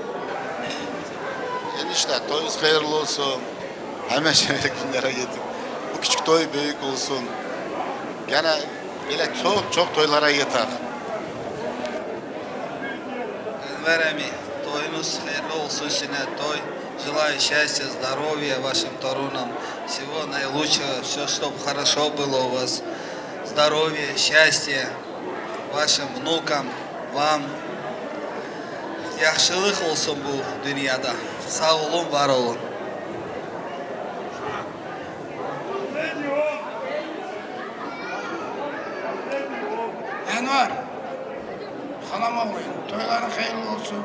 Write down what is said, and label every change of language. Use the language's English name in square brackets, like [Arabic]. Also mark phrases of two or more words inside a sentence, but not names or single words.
[Turkish] Enişte toyuz hayırlı olsun. Hemen şöyle günlere getir. Bu küçük toy büyük olsun. Gene böyle çok toylara yeter. Enver emi, toyunuz hayırlı olsun yine toy. [Russian] Желаю счастья, здоровья вашим торунам. Всего наилучшего, все, чтобы хорошо было у вас. Здоровья, счастья вашим внукам, вам. [Turkish] Yaxşılıq olsun bu dünyada. Sağ olun, var olun. Enver, halam oğlum, toyların hayırlı olsun.